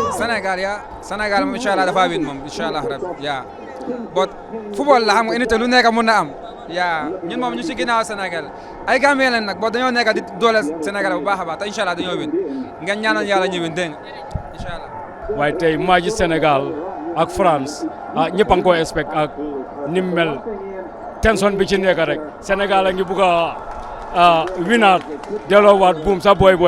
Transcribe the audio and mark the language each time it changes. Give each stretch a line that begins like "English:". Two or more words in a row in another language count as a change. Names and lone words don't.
English: Senegal, yeah.
Wolof: Senegal, inshallah, dafa win mom, inshallah, yeah. But football la xam nga unité lu nekk mën na am. Yeah, ñun mom ñu ci ginaaw Senegal. Ay Gambien lañ nak, bo dañoo nekk di doole Senegal bu baaxa baax, te inshallah dañoo win. Nga ñaanal Yalla ñu win deng. Inshallah. Waaye tey match Sénégal ak France ñëpp a ngi koy expect ak ni mu mel tension bi ci nekk rek Sénégal a ngi bugg a winaat delloowaat buum sa boy